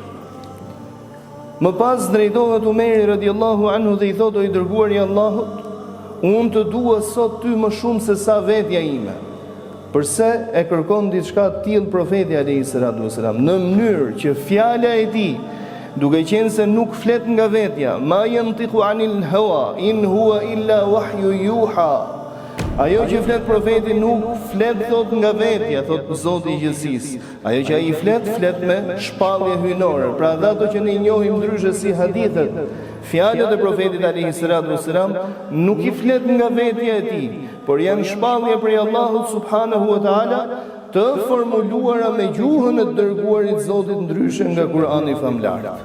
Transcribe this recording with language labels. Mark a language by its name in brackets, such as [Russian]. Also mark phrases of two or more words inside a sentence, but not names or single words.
[Albanian] Më pas drejtohet Umeri [Arabic] رضي الله عنه [Albanian] dhe i thot, o i dërguari i Allahut, unë të dua sot ty më shumë se sa vetja ime. Përse e kërkon diçka të tillë profeti [Arabic] عليه الصلاة والسلام, [Albanian] në mënyrë që fjala e tij, duke qenë se nuk flet nga vetja, [Arabic] ما ينطق عن الهوى إن هو إلا وحي يوحى. [Albanian] Ajo që flet profeti nuk flet thot nga vetja, thot Zoti i gjithësisë. Ajo që ai flet me shpallje hyjnore. Pra ato që ne i njohim ndryshe si hadithet, fjalët e profetit [Arabic] عليه الصلاة والسلام [Albanian] nuk i flet nga vetja e tij, por janë shpallje prej Allahut [Arabic] سبحانه وتعالى, [Albanian] të formuluara me gjuhën e dërguarit Zotit ndryshe nga Kurani famlar.